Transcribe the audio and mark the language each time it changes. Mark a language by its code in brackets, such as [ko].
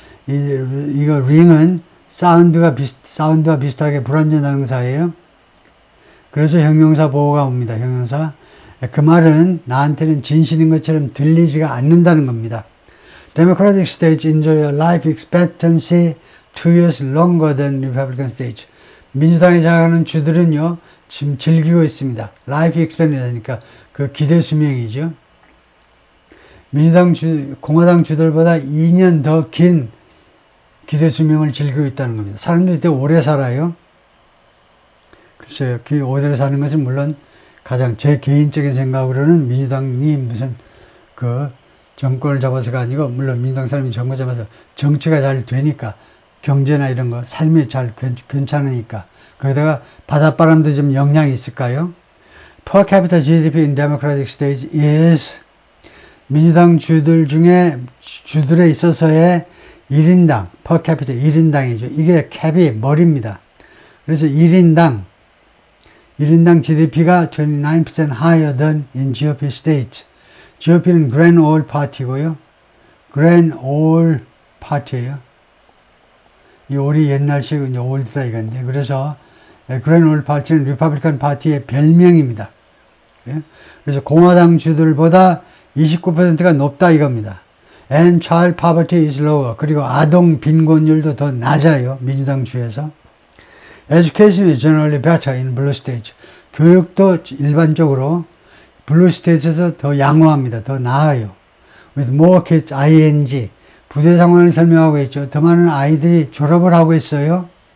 [ko] 이거 ring은 사운드와 비슷하게 불완전형사예요. 그래서 형용사 보호가 옵니다. 형용사. 그 말은 나한테는 진실인 것처럼 들리지가 않는다는 겁니다. [en] Democratic states enjoy a life expectancy 2 years longer than Republican states. [ko] 민주당에 자하는 주들은요, 지금 즐기고 있습니다. Life expectancy니까 그 기대 수명이죠. 공화당 주들보다 2년 더 긴 기대 수명을 즐기고 있다는 겁니다. 사람들이 되게 오래 살아요. 글쎄요, 오래 사는 것은 물론 가장 제 개인적인 생각으로는 민주당이 무슨 정권을 잡아서가 아니고 물론 민주당 사람이 정권 잡아서 정치가 잘 되니까 경제나 이런 거 삶이 잘 괜찮으니까 거기다가 바닷바람도 좀 영향이 있을까요? [en] Per capita GDP in democratic states is [ko] 민주당 주들에 있어서의 1인당, per capita 1인당이죠. 이게 캡이 머리입니다. 그래서 1인당 GDP가 [en] 29% higher than in GOP states. [ko] GOP는 Grand Old Party고요. Grand Old Party예요. 이 올이 옛날식 이제 올드다 이건데, 그래서 Grand Old Party는 리퍼블리칸 파티의 별명입니다. 그래서 공화당 주들보다 29%가 높다 이겁니다. [en] And child poverty is lower. [ko] 그리고 아동 빈곤율도 더 낮아요. 민주당 주에서. [en] Education is generally better in blue states. [ko] 교육도 일반적으로 블루 스테이트에서 더 양호합니다. 더 나아요. [en] With more kids, ing. [ko] 부대 상황을 설명하고 있죠. 더 많은 아이들이 졸업을 하고 있어요.